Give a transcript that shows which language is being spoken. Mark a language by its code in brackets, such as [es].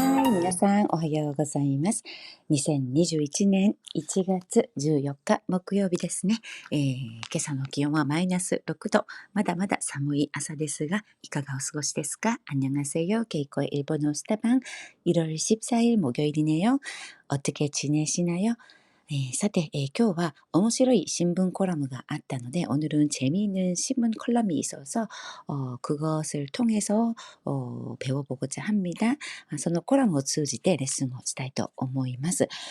[ja] 皆さんおはようございます。2021年1月14日木曜日ですね。今朝の気温はマイナス6度。まだまだ寒い朝ですが、いかがお過ごしですか？ [ko] 안녕하세요. 케이코의 일본어 스타방 1월 14일 목요일이네요. 어떻게 지내시나요? [ja] さて、今日は面白い新聞コラムがあったので、 [ko] 오늘은 재미있는 신문 컬럼이 있어서 그것을 통해서 배워보고자 합니다. [ja] そのコラムを通じてレッスンをしたいと思います。